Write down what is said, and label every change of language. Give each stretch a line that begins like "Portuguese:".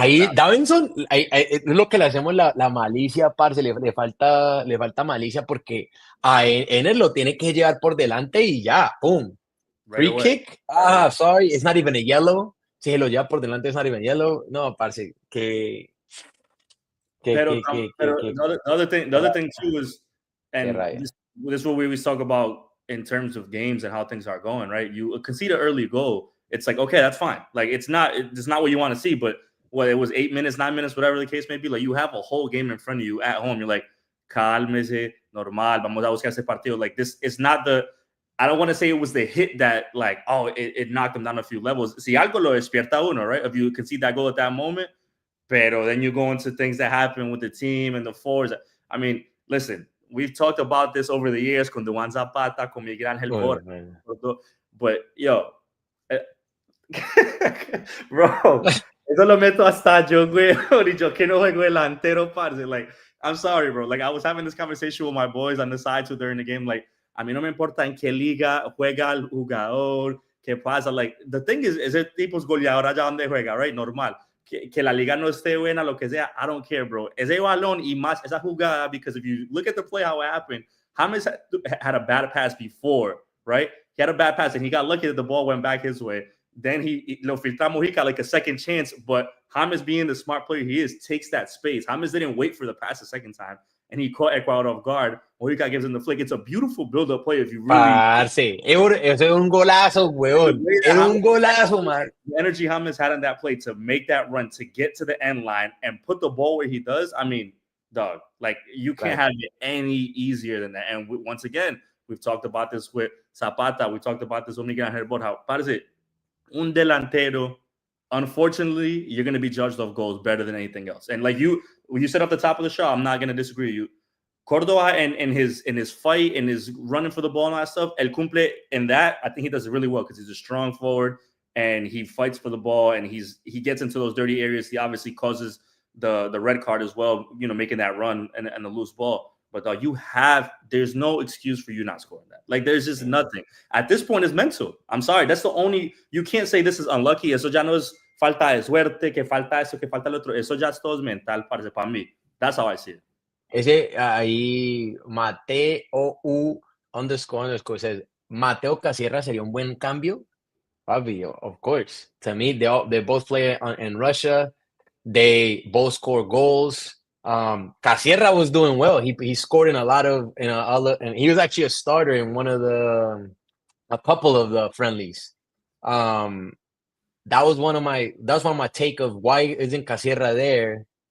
Spanish: Ahí, Davinson, es lo que le hacemos la malicia, parce, le falta malicia porque a él lo tiene que llevar por delante y ya, pum.
English: Free kick, sorry, it's not even a yellow.
Spanish: Si se lo lleva por delante,
English: it's not even yellow.
Spanish: No, parce,
English: the other thing too is, and this is what we always talk about in terms of games and how things are going, right? You concede an early goal, it's like, okay, that's fine. Like it's not what you want to see, but it was 8 minutes, 9 minutes, whatever the case may be. Like you have a whole game in front of you at home. You're like,
Spanish: cálmese, normal, vamos a buscar ese partido.
English: Like this is not I don't want to say it was the hit that like, oh, it knocked them down a few levels.
Spanish: Si algo lo despierta uno,
English: right? If you concede that goal at that moment,
Spanish: pero
English: then you go into things that happen with the team and the forwards. I mean, listen, we've talked about this over the years
Spanish: con Duan Zapata, con Miguel Ángel Borja, but yo, bro, eso lo meto hasta yo, güey, y yo que no juego delantero, parce.
English: Like, I'm sorry, bro. Like, I was having this conversation with my boys on the side too during the game.
Spanish: Like, a mí no me importa en qué liga juega el jugador, qué pasa. Like,
English: the thing is,
Spanish: ese tipo es goleador allá donde juega, right? Normal. Que la liga no esté buena, lo que sea,
English: I don't care, bro.
Spanish: Ese balón y más, esa jugada,
English: because if you look at the play, how it happened, James had a bad pass before, right? He had a bad pass, and he got lucky that the ball went back his way. Then he
Spanish: lo filtra
English: Mojica like a second chance, but James, being the smart player he is, takes that space. James didn't wait for the pass the second time, and he caught Ecuador off guard. Mojica gives him the flick. It's a beautiful build-up play if you really...
Spanish: Parce, ese es un golazo, weón. Era un golazo, man.
English: The energy James had on that play to make that run, to get to the end line, and put the ball where he does, I mean, dog, like, you can't have it any easier than that. And once again, we've talked about this with Zapata. We talked about this with Miguel Ángel Borja. How, parce,
Spanish: un delantero,
English: unfortunately, you're going to be judged off goals better than anything else. And like you said at the top of the show, I'm not going to disagree with you. Córdoba in his fight and his running for the ball and all that stuff, El Cumple in that, I think he does it really well because he's a strong forward and he fights for the ball and he gets into those dirty areas. He obviously causes the red card as well, you know, making that run and the loose ball. But there's no excuse for you not scoring that. Like, there's just nothing. At this point, it's mental. I'm sorry. That's the only, you can't say this is unlucky.
Spanish: Eso ya no es falta de suerte, que falta eso, que falta lo otro. Eso ya es todo mental, parce, para mí.
English: That's how I see it.
Spanish: Ese ahí, Mateo__ says, Mateo Casierra sería un buen cambio.
English: Papi, of course. To me, they both play in Russia. They both score goals. Casierra was doing well. He scored in and he was actually a starter in a couple of the friendlies. That was one of my take of why isn't Casierra there.